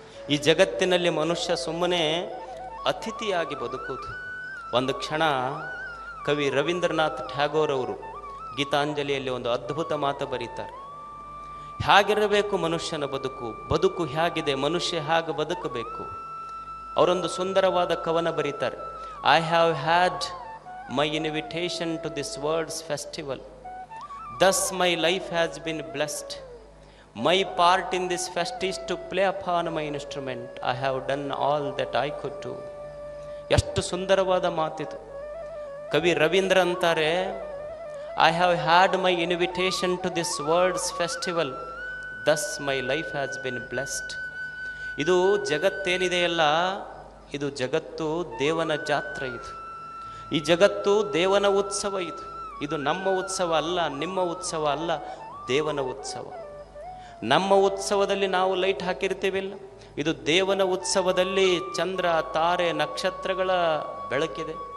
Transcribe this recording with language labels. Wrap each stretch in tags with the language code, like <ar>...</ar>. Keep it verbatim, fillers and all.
<kn>ಈ ಜಗತ್ತಿನಲ್ಲಿ ಮನುಷ್ಯ ಸುಮ್ಮನೆ ಅತಿಥಿಯಾಗಿ ಬದುಕುವುದು. ಒಂದು ಕ್ಷಣ ಕವಿ ರವೀಂದ್ರನಾಥ್ ಟ್ಯಾಗೋರ್ ಅವರು ಗೀತಾಂಜಲಿಯಲ್ಲಿ ಒಂದು ಅದ್ಭುತ ಮಾತು ಬರೀತಾರೆ. ಹೇಗಿರಬೇಕು ಮನುಷ್ಯನ ಬದುಕು, ಬದುಕು ಹೇಗಿದೆ, ಮನುಷ್ಯ ಹೇಗೆ ಬದುಕಬೇಕು. ಅವರೊಂದು ಸುಂದರವಾದ ಕವನ ಬರೀತಾರೆ.</kn> <en>I have had my invitation to this world's festival. Thus my life has been blessed. My part in this fest is to play upon my instrument. I have done all that I could do.</en> <kn>ಎಷ್ಟು ಸುಂದರವಾದ ಮಾತಿದು. ಕವಿ ರವೀಂದ್ರ ಅಂತಾರೆ,</kn> <en>I have had my invitation to this world's festival. Thus my life has been blessed.</en> <kn>ಇದು ಜಗತ್ತೇನಿದೆಯಲ್ಲ, ಇದು ಜಗತ್ತು ದೇವನ ಜಾತ್ರೆ. ಇದು ಈ ಜಗತ್ತು ದೇವನ ಉತ್ಸವ. ಇದು ಇದು ನಮ್ಮ ಉತ್ಸವ ಅಲ್ಲ, ನಿಮ್ಮ ಉತ್ಸವ ಅಲ್ಲ, ದೇವನ ಉತ್ಸವ. ನಮ್ಮ ಉತ್ಸವದಲ್ಲಿ ನಾವು ಲೈಟ್ ಹಾಕಿರ್ತೀವಿಲ್ಲ, ಇದು ದೇವನ ಉತ್ಸವದಲ್ಲಿ ಚಂದ್ರ, ತಾರೆ, ನಕ್ಷತ್ರಗಳ ಬೆಳಕಿದೆ.</kn>